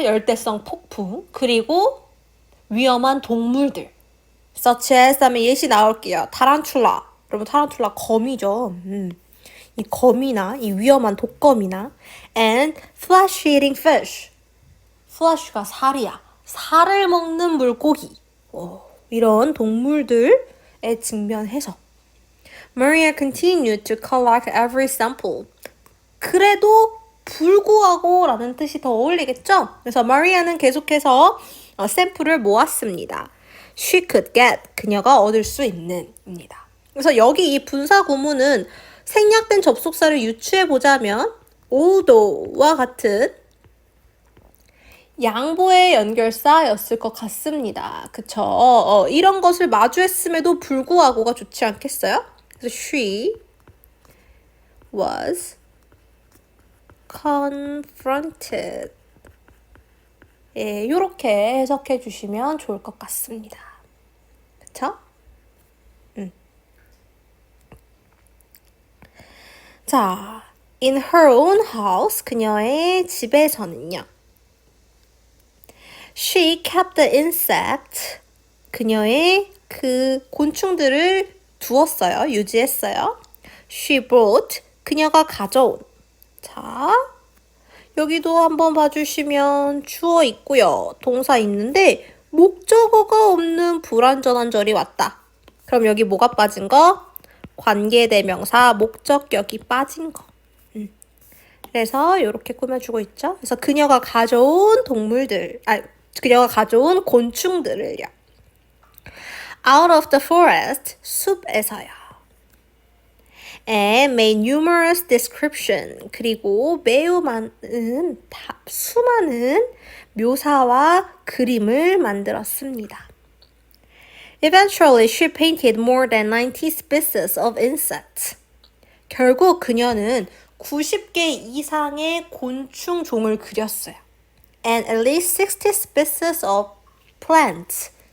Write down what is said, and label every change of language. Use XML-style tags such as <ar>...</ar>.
<ko>열대성 폭풍. 그리고 위험한 동물들. such as 다음에 예시 나올게요. 타란툴라. 여러분 타란툴라 거미죠. 이 거미나 이 위험한 독거미나 and flesh-eating fish. flesh가 살이야. 살을 먹는 물고기.</ko> <en>이런 동물들에 직면해서 Maria continued to collect every sample.</en> <ko>그래도 불구하고 라는 뜻이 더 어울리겠죠? 그래서 마리아는 계속해서 샘플을 모았습니다. She could get, 그녀가 얻을 수 있는 입니다. 그래서 여기 이 분사 구문은 생략된 접속사를 유추해 보자면 although와 같은 양보의 연결사였을 것 같습니다. 그쵸? 이런 것을 마주했음에도 불구하고가 좋지 않겠어요?</ko> <en>그래서 she was confronted.</en> <ko>예, 이렇게 해석해 주시면 좋을 것 같습니다. 그쵸?</ko> <en>자, in her own house, 그녀의 집에서는요. She kept the insect, 그녀의 그 곤충들을 두었어요.</en> <ko>유지했어요. She brought, 그녀가 가져온. 자, 여기도 한번 봐주시면 주어 있고요. 동사 있는데 목적어가 없는 불완전한 절이 왔다. 그럼 여기 뭐가 빠진 거? 관계대명사 목적격이 빠진 거. 그래서 이렇게 꾸며주고 있죠. 그래서 그녀가 가져온 동물들, 그녀가 가져온 곤충들을요.</ko> <en>Out of the forest, 숲에서요. And made numerous description.</en> <ko>그리고 매우 많은, 수많은 묘사와 그림을 만들었습니다.</ko> <en>Eventually, she painted more than 90 species of insects.</en> <ko>결국 그녀는 90개 이상의 곤충 종을 그렸어요.</ko> <en>And at least 60 species of plants.</en>